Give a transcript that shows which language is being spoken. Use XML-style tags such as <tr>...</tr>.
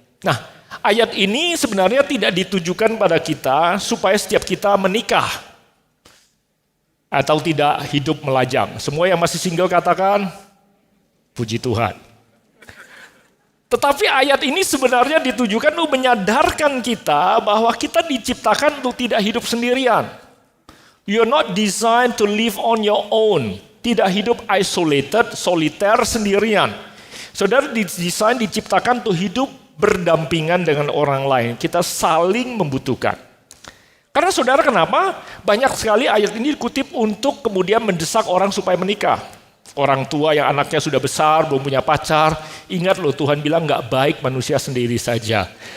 <id>Nah, ayat ini sebenarnya tidak ditujukan pada kita supaya setiap kita menikah atau tidak hidup melajang. Semua yang masih single katakan, puji Tuhan. Tetapi ayat ini sebenarnya ditujukan untuk menyadarkan kita bahwa kita diciptakan untuk tidak hidup sendirian.</id> <en>You're not designed to live on your own.</en> <id>Tidak hidup isolated, soliter, sendirian. Saudara didesain, diciptakan untuk hidup berdampingan dengan orang lain. Kita saling membutuhkan. Karena saudara kenapa? Banyak sekali ayat ini dikutip untuk kemudian mendesak orang supaya menikah. Orang tua yang anaknya sudah besar, belum punya pacar. Ingat loh, Tuhan bilang gak baik manusia sendiri saja.</id>